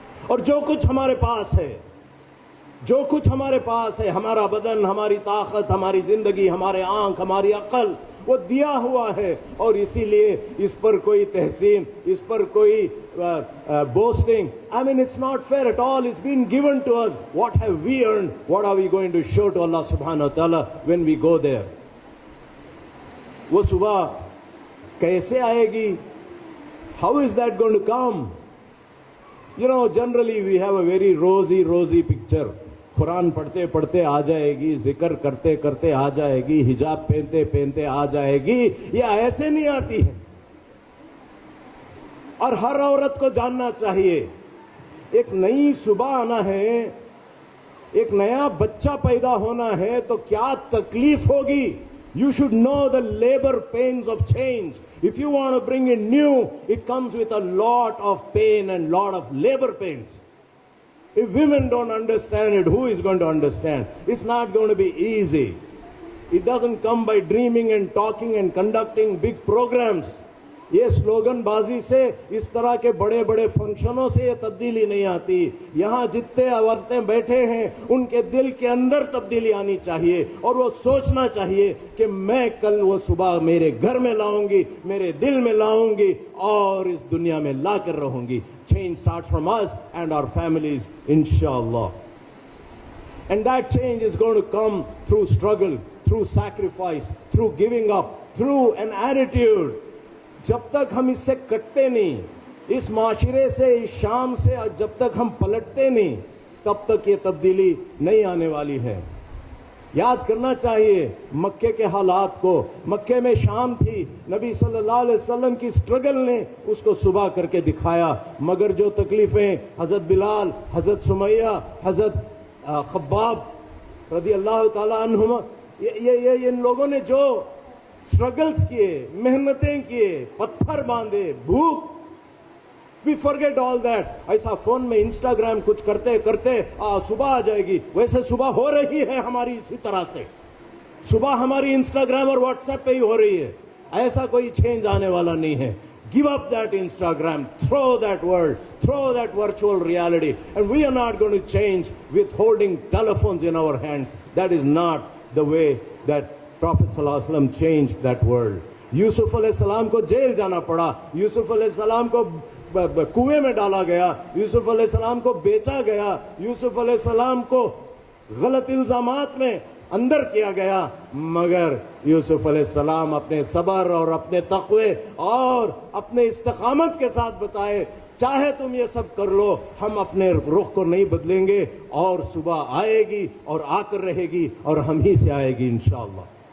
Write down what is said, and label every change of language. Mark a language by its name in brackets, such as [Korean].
[Hindi] और जो कुछ हमारे पास है, जो कुछ हमारे पास है, हमारा बदन, हमारी ताकत, हमारी जिंदगी, हमारे आंख, हमारी अकल, वो दिया हुआ है. और इसीलिए इस पर कोई तहसीन, इस पर कोई boasting, [English] I mean it's not fair at all. It's been given to us. What have we earned? What are we going to show to Allah subhanahu wa ta'ala when we go there? [Hindi] वो सुबह कैसे आएगी? [English] How is that going to come? You know, generally we have a very rosy picture. [Hindi] Quran पढ़ते पढ़ते आ जाएगी, जिक्र करते करते आ जाएगी, हिजाब पहनते पहनते आ जाएगी. ये ऐसे नहीं आती है. और हर औरत को जानना चाहिए, एक नई सुबह आना है, एक नया बच्चा पैदा होना है तो क्या तकलीफ होगी. [English] You should know the labor pains of change. If you want to bring in new, it comes with a lot of pain and lot of labor pains. If women don't understand it, who is going to understand? It's not going to be easy. It doesn't come by dreaming and talking and conducting big programs. [Hindi] ये slogan बाजी से, इस तरह के बड़े बड़े फंक्शनों से ये तब्दीली नहीं आती. यहाँ जितने औरतें बैठे हैं उनके दिल के अंदर तब्दीली आनी चाहिए और वो सोचना चाहिए कि मैं कल वो सुबह मेरे घर में लाऊंगी, मेरे दिल में लाऊंगी और इस दुनिया में ला कर रहूंगी. [English] Change starts from us and our families, inshallah. And that change is going to come through struggle, through sacrifice, through giving up, through an attitude. [Hindi] जब तक हम इससे कटते नहीं, इस माशरे से, इस शाम से जब तक हम पलटते नहीं, तब तक ये तब्दीली नहीं आने वाली है। याद करना चाहिए मक्के के हालात को। मक्के में शाम थी, नबी सल्लल्लाहु अलैहि वसल्लम की स्ट्रगल ने उसको सुबह करके दिखाया, मगर जो तकलीफें हज़रत बिलाल, हज़रत सुमैया, हज़रत खब्बाब रज़ी अल्लाह ताला अन्हुमा, ये इन लोगों ने जो स्ट्रगल्स किए, मेहनतें किए, पत्थर बांधे, भूख, [English] We forget all that. [Hindi] ऐसा फोन में इंस्टाग्राम कुछ करते करते सुबह आ जाएगी, वैसे सुबह हो रही है हमारी इसी तरह से। सुबह हमारी इंस्टाग्राम और व्हाट्सएप पे ही हो रही है, ऐसा कोई चेंज आने वाला नहीं है। [English] Give up that Instagram, throw that world, throw that virtual reality, and we are not going to change with holding telephones in our hands. That is not the way that Prophet sallallahu alaihi wasallam changed that world. [Hindi] Yusuf अलैहिस्सलाम को jail जाना पड़ा, यूसुफ अलैहिस्सलाम को कुएं में डाला गया, यूसुफ अलैहिस्सलाम को बेचा गया, यूसुफ अलैहिस्सलाम को गलत इल्जामात में अंदर किया गया, मगर यूसुफ अलैहिस्सलाम अपने सब्र और अपने तक़वे और अपने इस्तिक़ामत के साथ बताए, चाहे तुम ये सब कर लो, हम अपने रुख को नहीं बदलेंगे, और सुबह आएगी और आकर रहेगी और हम ही से आएगी इंशाअल्लाह।